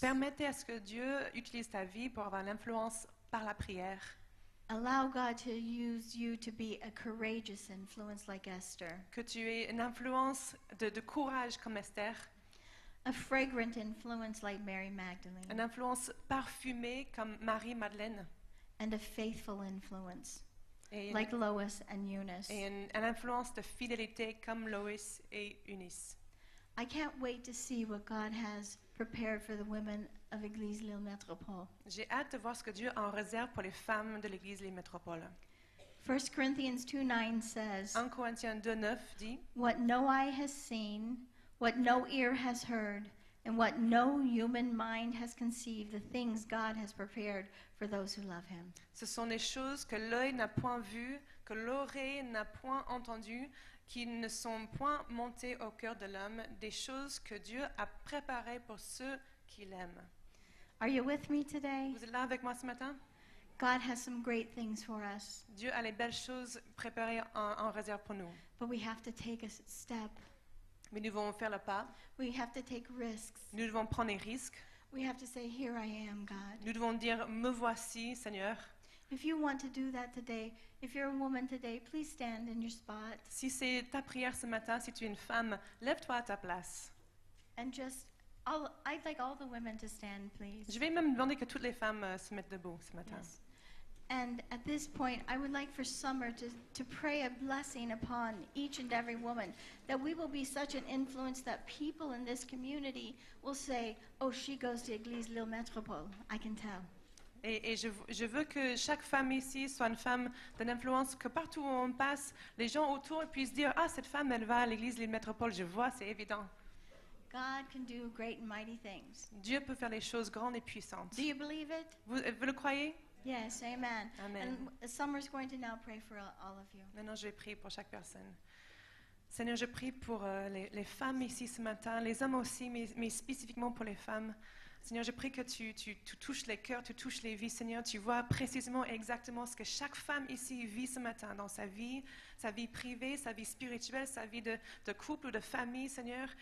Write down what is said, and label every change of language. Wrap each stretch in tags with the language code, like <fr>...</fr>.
<fr>Permettez à ce que Dieu utilise ta vie pour avoir l'influence par la prière.</fr> <en>Allow God to use you to be a courageous influence like Esther,</en> <fr>Que tu aies une influence de courage comme Esther,</fr> <en>a fragrant influence like Mary Magdalene,</en> <fr>une influence parfumée comme Marie-Madeleine,</fr> <en>and a faithful influence</en> <fr>et,</fr> <en>like Lois and Eunice.</en> <fr>et une influence de fidélité comme Loïs et Eunice.</fr> <en>I can't wait to see what God has prepared for the women of Église Lille Métropole.</en> <fr>J'ai hâte de voir ce que Dieu a en réserve pour les femmes de l'Église Les Métropoles.</fr> <en>1 Corinthians 2:9 says,</en> <fr>1 Corinthiens 2:9 dit</fr> <en>what no eye has seen, what no ear has heard, and what no human mind has conceived, the things God has prepared for those who love him.</en> <fr>Ce sont des choses que l'œil n'a point vues, que l'oreille n'a point entendues, qui ne sont point montées au cœur de l'homme, des choses que Dieu a préparées pour ceux qui l'aiment.</fr> <en>Are you with me today?</en> <fr>Vous êtes là avec moi ce matin?</fr> <en>God has some great things for us,</en> <fr>Dieu a les belles choses préparées en réserve pour nous.</fr> <en>but we have to take a step.</en> <fr>Mais nous devons faire le pas,</fr> <en>We have to take risks.</en> <fr>nous devons prendre des risques,</fr> <en>We have to say, here I am, God.</en> <fr>nous devons dire « Me voici, Seigneur ».</fr> <en>If you want to do that today, if you're a woman today, please stand in your spot</en> <fr>Si c'est ta prière ce matin, si tu es une femme, lève-toi à ta place.</fr> <en>and I'd like all the women to stand, please.</en> <fr>Je vais même demander que toutes les femmes se mettent debout ce matin.</fr> <en>Yes. And at this point, I would like for Summer to pray a blessing upon each and every woman, that we will be such an influence that people in this community will say, oh, she goes to Église Lille Métropole. I can tell.</en> <fr>Et je veux que chaque femme ici soit une femme d'influence, que partout où on passe, les gens autour puissent dire « Ah, cette femme, elle va à l'église Lille Métropole, je vois, c'est évident.</fr> <en>God can do great and mighty things. »</en> <fr>Dieu peut faire les choses grandes et puissantes.</fr> <en>Do you believe it?</en> <fr>Vous le croyez?</fr> <en>Yes, amen. Amen. And Summer's going to now pray for all of you.</en> <fr>Maintenant, je vais prier pour chaque personne. Seigneur, je prie pour les femmes ici ce matin, les hommes aussi, mais spécifiquement pour les femmes. Seigneur, je prie que tu touches les cœurs, tu touches les vies. Seigneur, tu vois précisément et exactement ce que chaque femme ici vit ce matin dans sa vie privée, sa vie spirituelle, sa vie de couple ou de famille, Seigneur.</fr>